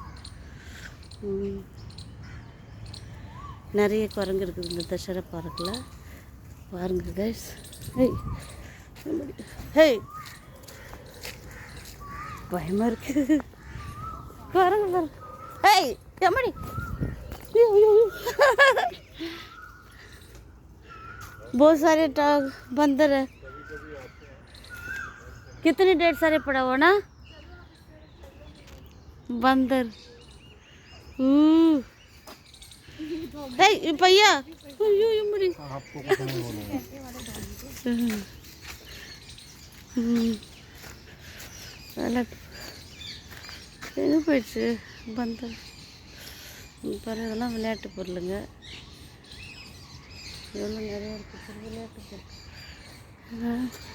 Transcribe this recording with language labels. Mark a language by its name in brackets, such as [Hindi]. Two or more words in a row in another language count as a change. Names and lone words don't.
[Tamil] நிறைய குரங்கு இருக்குது இந்த தஷேரா பார்க்கில் பாருங்க கைஸ். ஹேய் பயமாக இருக்குது குரங்கு பாரு. ஹேய் எம்மடி [Hindi] बहुत सारे बंदर है. कितने ढेर सारे पड़ा हुआ ना बंदर. [Tamil] भैया போயிடுச்சு பந்தர் பாரு. இதெல்லாம் விளையாட்டு பொருளுங்க. எவ்வளோ நிறையா இருக்குது விளையாட்டு பொருள்.